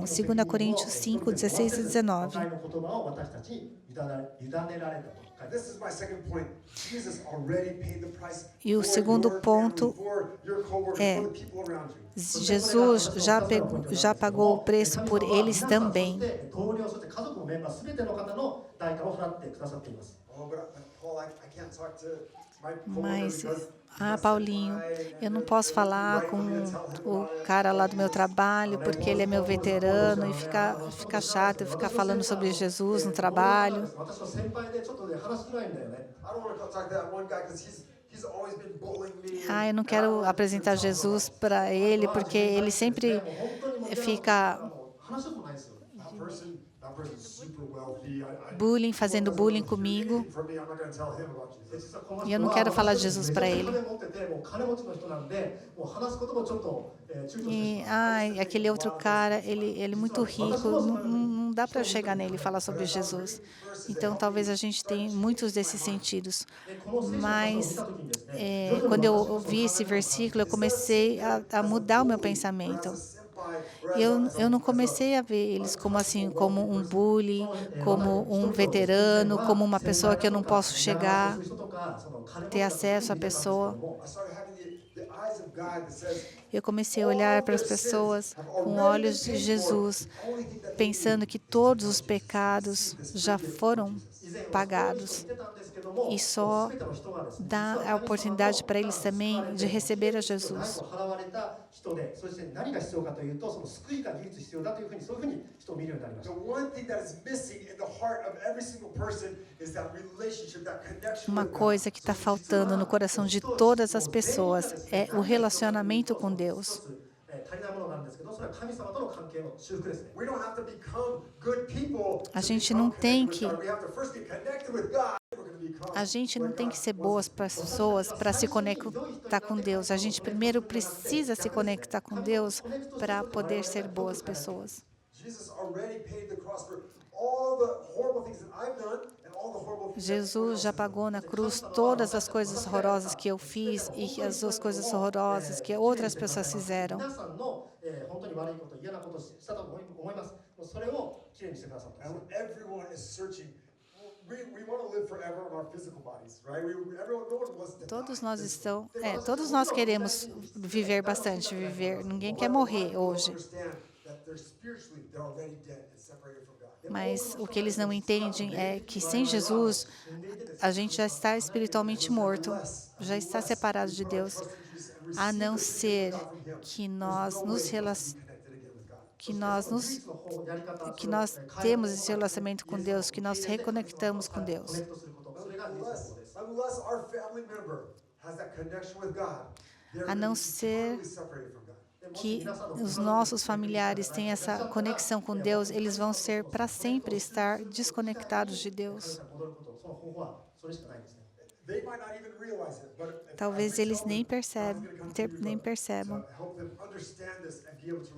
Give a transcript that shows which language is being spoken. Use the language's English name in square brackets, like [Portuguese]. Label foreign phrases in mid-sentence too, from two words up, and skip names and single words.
[Portuguese] 2 Coríntios 5, 16 e 19. [English] This is my second point. Jesus already paid the price [Portuguese] E o [English] for [Portuguese] segundo [English] your [Portuguese] ponto [English] family, for your coworkers, [Portuguese] é: [English] for the people around you. [Portuguese] Jesus já pagou o preço por eles também. [English] Oh, but Paul, I can't talk to my coworker [Portuguese] Mas, [English] because [Portuguese] Paulinho, eu não posso falar com o cara lá do meu trabalho, porque ele é meu veterano e fica chato ficar falando sobre Jesus no trabalho. [English] I don't want to talk to that one guy because he's he's always been bullying me. [Portuguese] Eu não quero apresentar Jesus para ele, porque ele sempre [Japanese] もう本当にもう嫌なこと [Portuguese] fica [Japanese] もう話したことないですよ。 [English] That person's super wealthy. [Portuguese] fazendo bullying comigo. [English] For me, I'm not going to tell him about [Japanese] で [English] Jesus. [Japanese] 実はこの [Portuguese] E eu [Japanese] 人 [Portuguese] não [Japanese] は [Portuguese] quero [Japanese] 私 [Portuguese] falar [Japanese] よ [Portuguese] de [Japanese] り [Portuguese] Jesus [Japanese] めちゃ [Portuguese] para [Japanese] くちゃ [Portuguese] ele. [Japanese] 金持ってて、もう金持ちの人なんで、もう話すこともちょっと躊躇してし [Portuguese] E [Japanese] まう。 [Portuguese] aquele outro cara, ele é muito rico, não dá para chegar nele e falar sobre Jesus. Então, talvez a gente tenha muitos desses sentidos. [Japanese] でこの聖書の箇所を見 [Portuguese] Mas [Japanese] た時にですね、徐々に [Portuguese] quando eu [Japanese] 私もその [Portuguese] ouvi esse [Japanese] 考え方が [Portuguese] versículo, eu comecei a mudar o meu pensamento. E eu não comecei a ver eles como assim, como um bully, como um veterano, como uma pessoa que eu não posso chegar, ter acesso à pessoa. Eu comecei a olhar para as pessoas com olhos de Jesus, pensando que todos os pecados já foram pagados. E só dá a oportunidade para eles também de receber a Jesus. [Japanese] 払われた人で、そして何が必要かというと、その救いが唯一必要だというふうに、そういうふうに人を見るようになりまし [English] The [Japanese] た。 [English] one thing that is missing in the heart of every single person is that relationship, that connection [Portuguese] Uma [English] with God. [Portuguese] coisa que está faltando no coração de todas as pessoas é o relacionamento com Deus. [Japanese] 足りないものがあるんですけど、それは神様との関係の修復ですね。 [English] We don't have to become good people [Portuguese] A [English] to [Portuguese] gente [English] become [Portuguese] não tem [English] connected with [Portuguese] que [English] God. We have to first get connected with God. We're going to become [Portuguese] A gente não [English] what [Portuguese] tem [English] God [Portuguese] que ser [English] wants [Portuguese] boas [English] us to be. [Portuguese] pessoas para se conectar com Deus. A gente primeiro precisa se conectar com Deus para poder ser boas pessoas. [English] Jesus already paid the cross for all the horrible things that I've done and all the horrible things that everyone [Portuguese] Jesus [English] else [Portuguese] já [English] has done. [Portuguese] pagou na cruz todas as coisas horrorosas que eu fiz e as outras coisas horrorosas que outras pessoas fizeram. [Japanese] 皆さんの本当に悪いこと、嫌なことをしたと思います。それをきれいにしてくださったんです。 [English] And everyone is searching. We want to live forever in our physical bodies, right? No one wants to [Portuguese] Todos [English] die. [Portuguese] todos nós queremos viver bastante, viver. Ninguém quer morrer hoje. [English] Understand that they're spiritually, they're already dead and separated from God. [Portuguese] Mas o que eles não entendem é que sem Jesus a gente já está espiritualmente morto, já está separado de Deus, a não ser que nós temos esse relacionamento com Deus, que nós reconectamos com Deus. [English] Unless our family member has that connection with God, they're [Portuguese] A não [English] going to be [Portuguese] ser [English] totally separated from God. [Portuguese] que os nossos familiares têm essa conexão com Deus, eles vão ser para sempre estar desconectados de Deus. [Japanese] 戻ること、その方法はそれしかないんですね。 [English] They might not even realize it, but if [Portuguese] Talvez [English] I [Portuguese] eles [English] tell [Portuguese] nem [English] them, God's gonna come through [Portuguese] nem [English] you, [Portuguese] percebam. [English] to help them understand this and be able to receive